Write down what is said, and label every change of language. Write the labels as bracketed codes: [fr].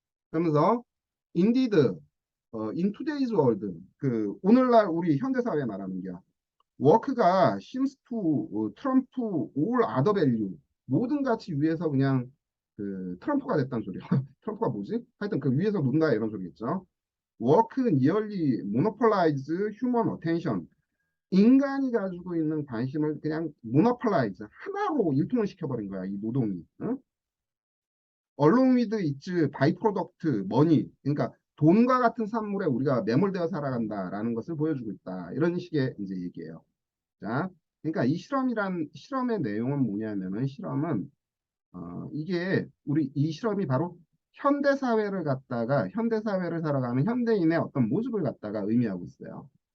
[ko] 그러면서 [en] indeed in today's world [ko] 오늘날 우리 현대사회 말하는 게 워크가 [en] seems to trump all other value [ko] 모든 가치 위에서 그냥 트럼프가 됐다는 소리야. 트럼프가 뭐지? 하여튼 그 위에서 논다 이런 소리겠죠. [en] Work nearly monopolize human attention. [ko] 인간이 가지고 있는 관심을 그냥 monopolize 하나로 일통을 시켜버린 거야. 이 노동이. 응? [en] along with its byproduct money. [ko] 그러니까 돈과 같은 산물에 우리가 매몰되어 살아간다라는 것을 보여주고 있다. 이런 식의 이제 얘기예요. 자, 그러니까 이 실험의 내용은 뭐냐면은 실험은 이게 우리 이 실험이 바로 현대 사회를 갖다가 현대 사회를 살아가는 현대인의 어떤 모습을 갖다가 의미하고 있어요.